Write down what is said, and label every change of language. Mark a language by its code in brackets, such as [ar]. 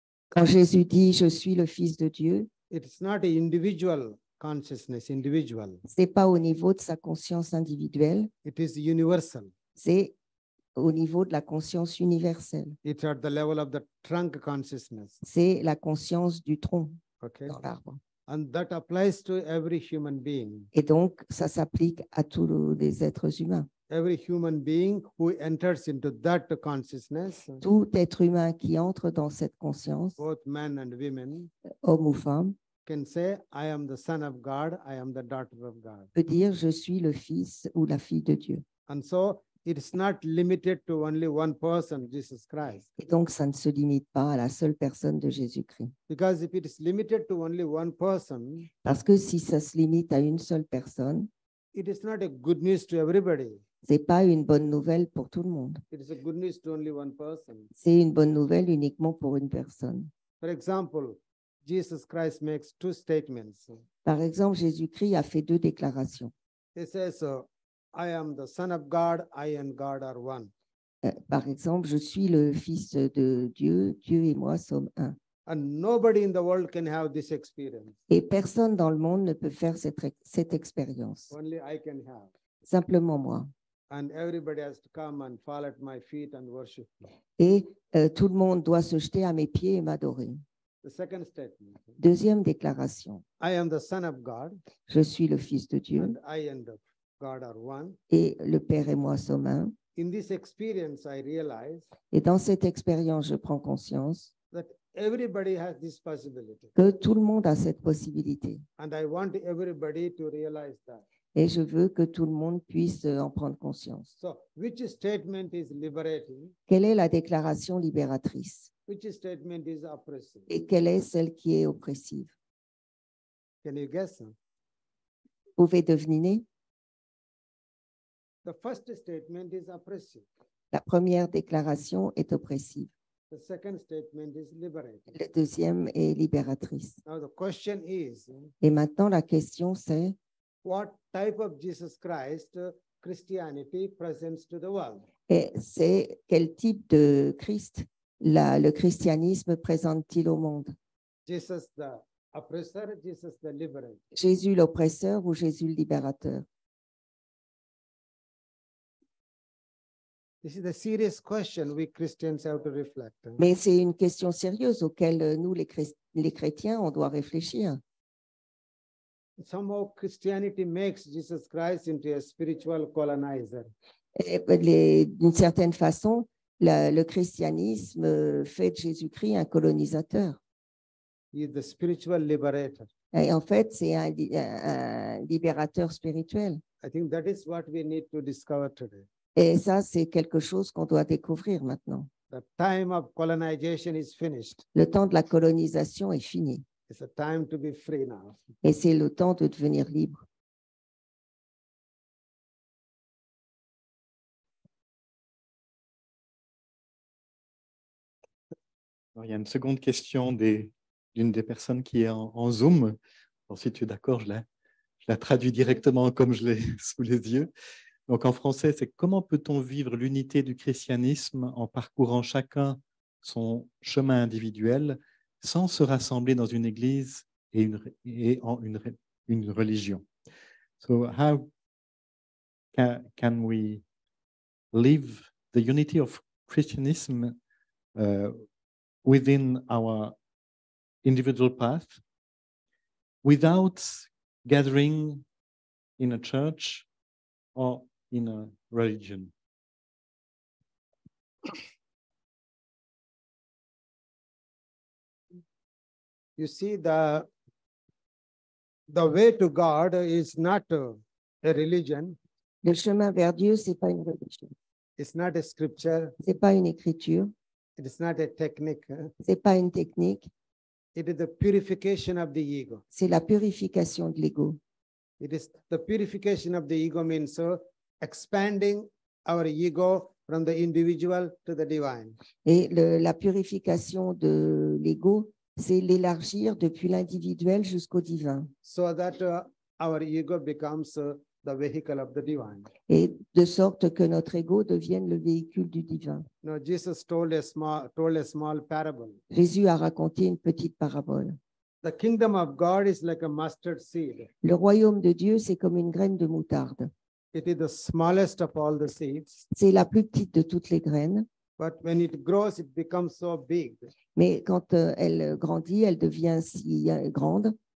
[fr] Quand Jésus dit je suis le Fils de Dieu, [en] it's not an individual consciousness, individual. [fr] c'est pas au niveau de sa conscience individuelle, [en] It is universal. [fr] c'est au niveau de la conscience universelle. [en] It's at the level of the trunk consciousness. [fr] C'est la conscience du tronc Okay. dans l'arbre. [en] And that applies to every human being. [fr] Et donc, ça s'applique à tous les êtres humains. [en] Every human being who enters into that consciousness, [fr] Tout être humain qui entre dans cette conscience, [en] both men and women, [fr] homme ou femme, [en] can say, I am the son of God, I am the daughter of God. [fr] peut dire je suis le fils ou la fille de Dieu. [en] And so it's not limited to only one person, Jesus Christ. [fr] Et donc, ça ne se limite pas à la seule personne de Jésus-Christ. [en] Because if it is limited to only one person, [fr] Parce que si ça se limite à une seule personne, [en] it is not a good news to everybody. [fr] c'est pas une bonne nouvelle pour tout le monde. [en] It is a good news to only one person. [fr] C'est une bonne nouvelle uniquement pour une personne. [en] For example, Jesus Christ makes two statements. [fr] Par exemple, Jésus-Christ a fait 2 déclarations. [en] He says, I am the son of God, I and God are one. [fr] Par exemple, je suis le fils de Dieu, Dieu et moi sommes un. [en] And nobody in the world can have this experience. [fr] Et personne dans le monde ne peut faire cette expérience. [en] Only I can have. [fr] Simplement moi. [en] And everybody has to come and fall at my feet and worship me. [fr] Et tout le monde doit se jeter à mes pieds et m'adorer. [en] The second statement, [fr] Deuxième déclaration. [en] I am the son of God, [fr] Je suis le fils de Dieu [en] and I and God are one. [fr] et le Père et moi sommes un. [en] In this experience, I realize [fr] Et dans cette expérience, je prends conscience [en] that everybody has this possibility. [fr] que tout le monde a cette possibilité. [en] And I want everybody to realize that. [fr] Et je veux que tout le monde puisse en prendre conscience. [en] So, which statement is liberating? [fr] Quelle est la déclaration libératrice? [en] Which statement is oppressive? [fr] Et quelle est celle qui est oppressive? [en] Can you guess? [fr] Vous pouvez deviner? [en] The first statement is oppressive. [fr] La première déclaration est oppressive. [en] The second statement is liberating. [fr] La deuxième est libératrice. [en] Now the question is, [fr] Et maintenant, la question c'est, [en] what type of Jesus Christ Christianity presents to the world? [fr] c'est quel type de Christ le christianisme présente-t-il au monde? [en] Jesus the oppressor, Jesus the liberator. [fr] Jésus l'oppresseur ou Jésus le libérateur? [en] This is a serious question we Christians have to reflect. [fr] Mais c'est une question sérieuse auquel nous, les chrétiens, on doit réfléchir. [en] Somehow Christianity makes Jesus Christ into a spiritual colonizer. [fr] D'une certaine façon, le christianisme fait de Jésus-Christ un colonisateur. [en] He is the spiritual liberator. [fr] Et en fait, c'est un libérateur spirituel. [en] I think that is what we need to discover today. [fr] Et ça, c'est quelque chose qu'on doit découvrir maintenant. [en] The time of colonization is finished. [fr] Le temps de la colonisation est fini. [en] It's a time to be free now. [fr] Et c'est le temps de devenir libre. Alors, il y a une seconde question d'une des personnes qui est en Zoom. Alors, si tu es d'accord, je la traduis directement comme je l'ai sous les yeux. Donc, en français, c'est comment peut-on vivre l'unité du christianisme en parcourant chacun son chemin individuel sans se rassembler dans une église et en une religion? [en] So, how can we live the unity of Christianism within our individual path without gathering in a church or in a religion? You see, the way to God is not a religion. [fr] Le chemin vers Dieu, c'est pas une religion. [en] It's not a scripture. [fr] C'est pas une écriture. [en] It is not a technique. [fr] C'est pas une technique. [en] It is the purification of the ego. [fr] C'est la purification de l'ego. [en] It is the purification of the ego means expanding our ego from the individual to the divine. [fr] Et la purification de l'ego, c'est l'élargir depuis l'individuel jusqu'au divin. [en] So that our ego becomes the vehicle of the divine. [fr] Et de sorte que notre ego devienne le véhicule du divin. [en] Now, Jesus told a small parable. [fr] Jésus a raconté une petite parabole. [en] The kingdom of God is like a mustard seed. [fr] Le royaume de Dieu, c'est comme une graine de moutarde. [en] It is the smallest of all the seeds, [fr] C'est la plus petite de toutes les graines, [en] but when it grows, it becomes so big. [fr] mais quand elle grandit, elle devient si grande